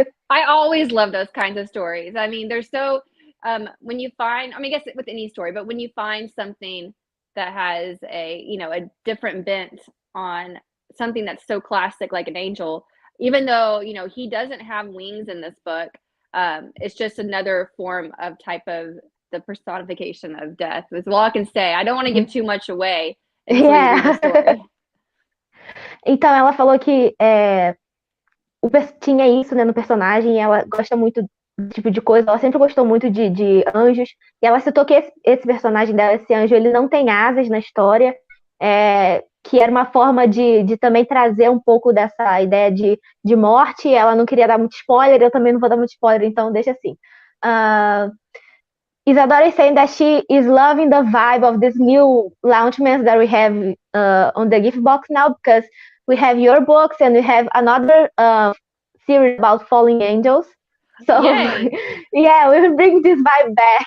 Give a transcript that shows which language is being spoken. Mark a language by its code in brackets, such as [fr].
[en] I always love those kinds of stories. I mean, they're so when you find, I mean, I guess with any story, but when you find something that has a different bent on something that's so classic like an angel, even though, he doesn't have wings in this book, it's just another form of type of the personification of death. Is all I can say. I don't want to give too much away until you read the story. [pt] Então ela falou que tinha isso, né, no personagem, e ela gosta muito desse tipo de coisa, ela sempre gostou muito de anjos, e ela citou que esse personagem dela, esse anjo, ele não tem asas na história, que era uma forma de também trazer um pouco dessa ideia de morte. Ela não queria dar muito spoiler, eu também não vou dar muito spoiler, então deixa assim. [en] Isadora is saying that she is loving the vibe of this new launchments that we have on the gift box now, because we have your books and we have another series about falling angels. So Yay. yeah, we will bring this vibe back.